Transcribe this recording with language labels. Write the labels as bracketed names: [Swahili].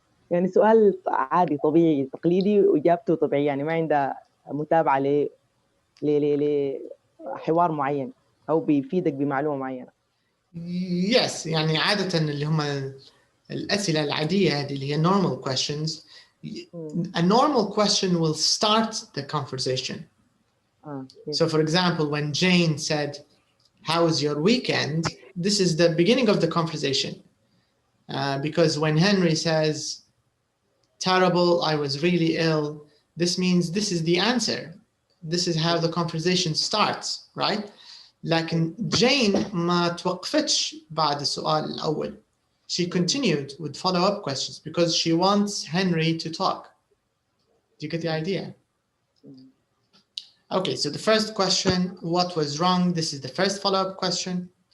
[Arabic] يعني سؤال عادي طبيعي تقليدي وإجابته طبيعية يعني ما عنده متابعة لحوار معين أو بيفيدك بمعلومة معينة. Yes, يعني عادة اللي هم الأسئلة العادية هذه اللي هي [English] normal questions. A normal question will start the conversation. Yes. So for example, when Jane said, "How was your weekend?" This is the beginning of the conversation. Because when Henry says, "Terrible, I was really ill," this means this is the answer. This is how the conversation starts, right? [Arabic] لكن Jane ما توقفتش بعد السؤال الأول. [English] She continued with follow-up questions because she wants Henry to talk. Do you get the idea? Okay, so the first question, what was wrong? This is the first follow-up question.